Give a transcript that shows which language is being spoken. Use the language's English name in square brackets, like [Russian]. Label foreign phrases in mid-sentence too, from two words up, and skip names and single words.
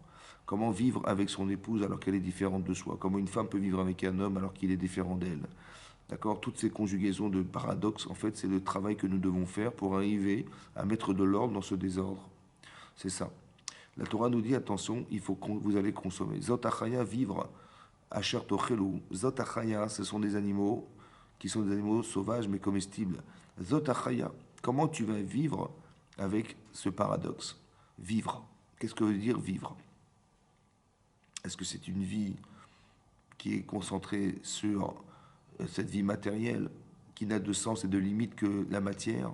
[French] Comment vivre avec son épouse alors qu'elle est différente de soi? Comment une femme peut vivre avec un homme alors qu'il est différent d'elle? D'accord? Toutes ces conjugaisons de paradoxes, en fait, c'est le travail que nous devons faire pour arriver à mettre de l'ordre dans ce désordre. C'est ça. La Torah nous dit, attention, il faut que vous allez consommer. [Hebrew] זאת החיה, vivre. אשר תאכלו. זאת החיה, [French] ce sont des animaux qui sont des animaux sauvages mais comestibles. [Hebrew] זאת החיה, [French] comment tu vas vivre avec ce paradoxe? Vivre. Qu'est-ce que veut dire vivre? Est-ce que c'est une vie qui est concentrée sur cette vie matérielle, qui n'a de sens et de limite que la matière?